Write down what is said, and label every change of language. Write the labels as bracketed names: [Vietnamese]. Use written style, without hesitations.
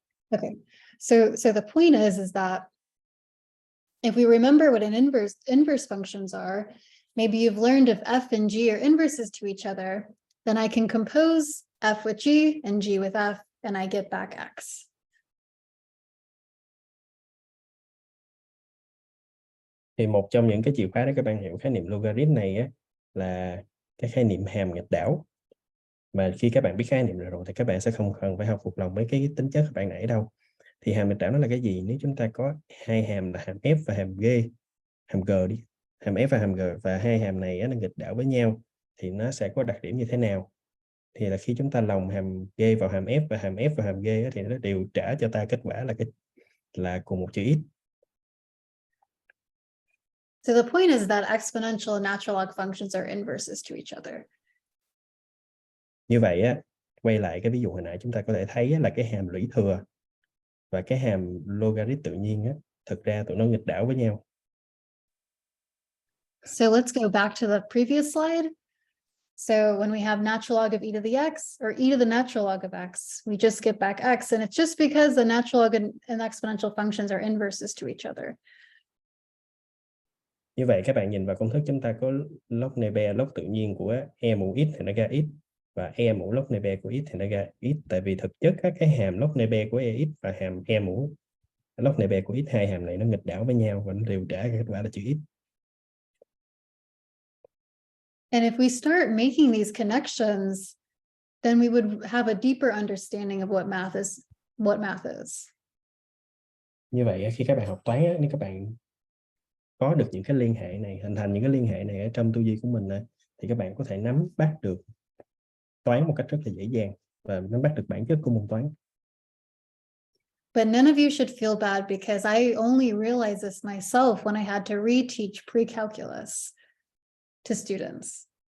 [English] Okay, so the point is that if we remember what an inverse functions are, maybe you've learned if f and g are inverses to each other, then I can compose f with g and g with f, and I get back x. [Vietnamese] Thì một trong những cái chìa khóa để các bạn hiểu khái niệm logarit này là cái khái niệm hàm nghịch đảo. Mà khi các bạn biết khái niệm này rồi thì các bạn sẽ không cần phải học thuộc lòng mấy cái tính chất các bạn nãy đâu. Thì hàm nghịch đảo nó là cái gì? Nếu chúng ta có hai hàm là hàm f và hàm g đi, hàm f và hàm g, và hai hàm này nó nghịch đảo với nhau thì nó sẽ có đặc điểm như thế nào? Thì là khi chúng ta lồng hàm g vào hàm f và hàm f vào hàm g thì nó đều trả cho ta kết quả là cùng một chữ x. [English] So the point is that exponential and natural log functions are inverses to each other. [Vietnamese] Như vậy quay lại cái ví dụ hồi nãy chúng ta có thể thấy là cái hàm lũy thừa và cái hàm logarit tự nhiên thực ra tụi nó nghịch đảo với nhau. [English] So let's go back to the previous slide. So when we have natural log of e to the x or e to the natural log of x, we just get back x, and it's just because the natural log and exponential functions are inverses to each other. [Vietnamese] Như vậy các bạn nhìn vào công thức chúng ta có log nebe, log tự nhiên của e mũ x thì nó ra x, và e mũ log nebe của x thì nó ra x. Tại vì thực chất cái hàm log nebe của ex và hàm e mũ log nebe của x, hai hàm này nó nghịch đảo với nhau và nó đều trả kết quả là chữ x. [English] And if we start making these connections, then we would have a deeper understanding of what math is. [Vietnamese] Như vậy khi các bạn học toán nếu các bạn có được những cái liên hệ này, hình thành những cái liên hệ này ở trong tư duy của mình thì các bạn có thể nắm bắt được toán một cách rất là dễ dàng và nắm bắt được bản chất của môn toán. [English] But none of you should feel bad because I only realized this myself when I had to reteach pre-calculus to students.